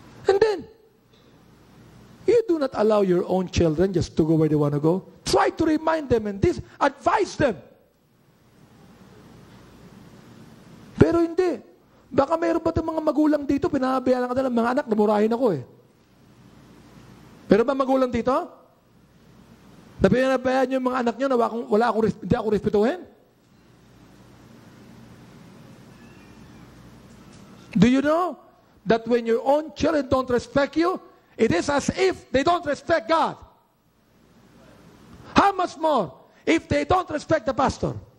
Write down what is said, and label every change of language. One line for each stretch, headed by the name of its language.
English: And then, you do not allow your own children just to go where they want to go. Try to remind them and advise them.
Filipino: Pero hindi. Baka mayroon pa itong mga magulang dito, pinabayaan ka ng mga anak, namurahin ako eh. Meron ba magulang dito? Na pinabayaan yung mga anak nyo na hindi ako respetuhin?
English: Do you know that when your own children don't respect you, it is as if they don't respect God. How much more if they don't respect the pastor?